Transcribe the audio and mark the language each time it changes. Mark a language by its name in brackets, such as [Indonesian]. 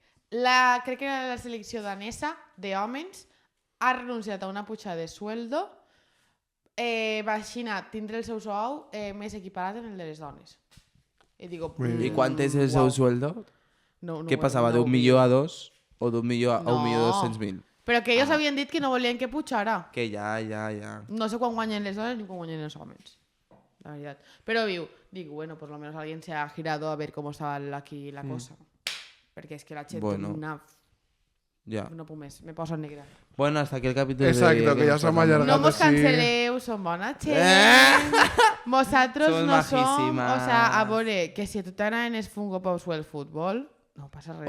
[Catalan] Crec que era la selecció danesa d'hòmens ha renunciat a una pujada de sueldo va tindre el seu sou més equiparat en el de les dones. [Spanish] I digo, ¿Y cuánto es el seu sueldo? No, ¿Qué pasaba? ¿De 1 millón a 2? ¿O de 1 millón a 1.200.000? [Catalan] Però que ells havien dit que no volien que pujara. Que ja. No sé quan guanyen les dones ni quan guanyen els homes. La veritat. [Spanish] Però digo, bueno, por lo menos alguien se ha girado a ver cómo estaba aquí la cosa. [Catalan] Perquè és que la gent Bueno. Ja. no puc més, me poso negra. [Spanish] Bueno, hasta aquí el capítol Exacto, que ya somos allargados. [Catalan] No mos sí. canceleu, som bona gent. Vosaltres Som no som... majíssimes. O sea, a veure, que si a tu t'agraden els Funko Pops o el futbol, no passa res.